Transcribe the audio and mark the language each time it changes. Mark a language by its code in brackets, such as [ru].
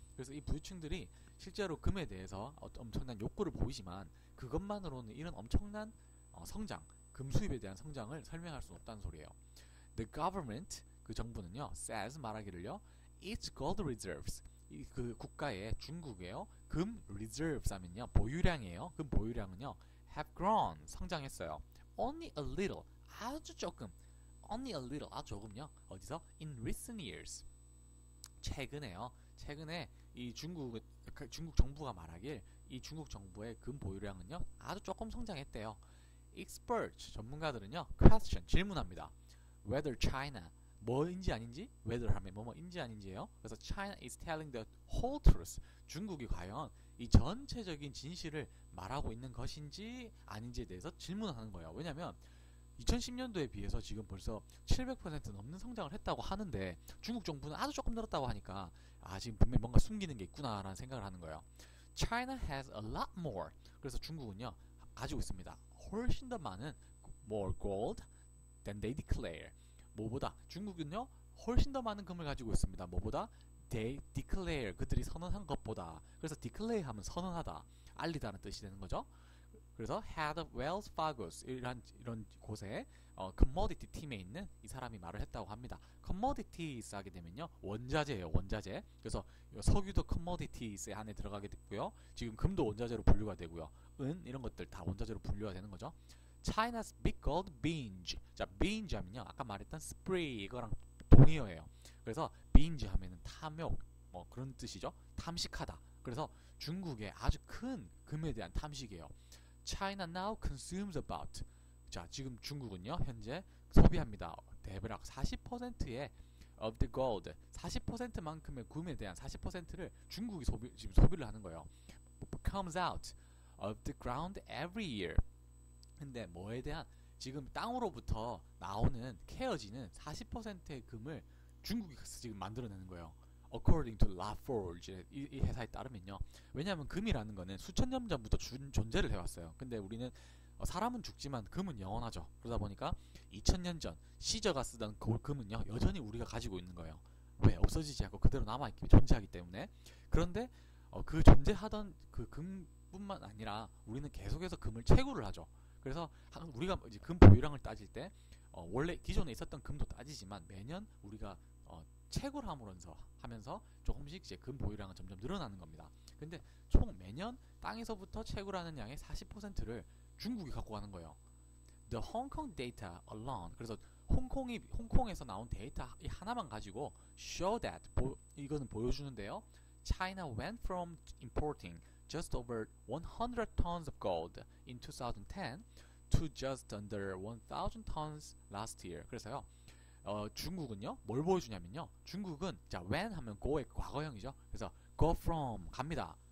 [ko] 그래서 이 부유층들이 실제로 금에 대해서 엄청난 욕구를 보이지만 그것만으로는 이런 엄청난 성장, 금 수입에 대한 성장을 설명할 수 없다는 소리예요. The government, 그 정부는요, says, 말하기를요, [en] its gold reserves, [ko] 그 국가의 중국에요, 금 reserves 하면요, 보유량이에요. 금 보유량은요, have grown, 성장했어요. [en] Only a little, [ko] 아주 조금. Only a little, 아주 조금요. 어디서? [en] In recent years. [ko] 최근에 이 중국 정부가 말하길, 이 중국 정부의 금 보유량은요, 아주 조금 성장했대요. Experts, 전문가들은요, question, 질문합니다. Whether China, 뭐인지 아닌지, whether 하면 뭐인지 아닌지예요. 그래서 [en] China is telling the whole truth, [ko] 중국이 과연 이 전체적인 진실을 말하고 있는 것인지 아닌지에 대해서 질문하는 거예요. 왜냐면 2010년도에 비해서 지금 벌써 700% 넘는 성장을 했다고 하는데 중국 정부는 아주 조금 늘었다고 하니까 지금 분명히 뭔가 숨기는 게 있구나라는 생각을 하는 거예요. [en] China has a lot more. [ko] 그래서 중국은요 가지고 있습니다. 훨씬 더 많은 [en] more gold than they declare. [ko] 뭐보다 중국은요 훨씬 더 많은 금을 가지고 있습니다. 뭐보다 [en] they declare [ko] 그들이 선언한 것보다. 그래서 declare 하면 선언하다, 알리다는 뜻이 되는 거죠. 그래서 [en] head of Wells Fargo's [ko] 이런 곳에 commodity 팀에 있는 이 사람이 말을 했다고 합니다. commodities 하게 되면요 원자재예요, 원자재. 그래서 석유도 commodities에 안에 들어가게 됐고요. 지금 금도 원자재로 분류가 되고요. 은 이런 것들 다 원자재로 분류가 되는 거죠. [en] China's big gold binge. [ko] 자, binge 하면요 아까 말했던 spree 이거랑 동의어예요. 그래서 binge 하면은 탐욕 뭐 그런 뜻이죠. 탐식하다. 그래서 중국의 아주 큰 금에 대한 탐식이에요. [en] China now consumes about. [ko] 자, 지금 중국은요 현재 소비합니다. 대략 40%의 [en] of the gold, [ko] 40%만큼의 금에 대한 40%를 중국이 지금 소비를 하는 거예요. [en] comes out of the ground every year. [ko] 근데 뭐에 대한 지금 땅으로부터 나오는 캐어지는 40%의 금을 중국이 지금 만들어내는 거예요. [en] According to Lafarge [ko] 이 회사에 따르면요. 왜냐하면 금이라는 거는 수천 년 전부터 존재를 해왔어요. 근데 우리는 사람은 죽지만 금은 영원하죠. 그러다 보니까 2000년 전 시저가 쓰던 그 금은요 여전히 우리가 가지고 있는 거예요. 왜? 없어지지 않고 그대로 남아있기 존재하기 때문에. 그런데 그 존재하던 그 금뿐만 아니라 우리는 계속해서 금을 채굴을 하죠. 그래서 우리가 이제 금 보유량을 따질 때 원래 기존에 있었던 금도 따지지만 매년 우리가 채굴함으로써 하면서 조금씩 이제 금 보유량은 점점 늘어나는 겁니다. 근데 총 매년 땅에서부터 채굴하는 양의 40%를 중국이 갖고 가는 거예요. [en] The Hong Kong data alone. [ko] 그래서 홍콩에서 나온 데이터 이 하나만 가지고 show that 이거는 보여주는데요. [en] China went from importing just over 100 tons of gold in 2010 to just under 1,000 tons last year. [ko] 그래서요. 중국은요 뭘 보여주냐면요 중국은 자 when 하면 go의 과거형이죠. 그래서 go from 갑니다.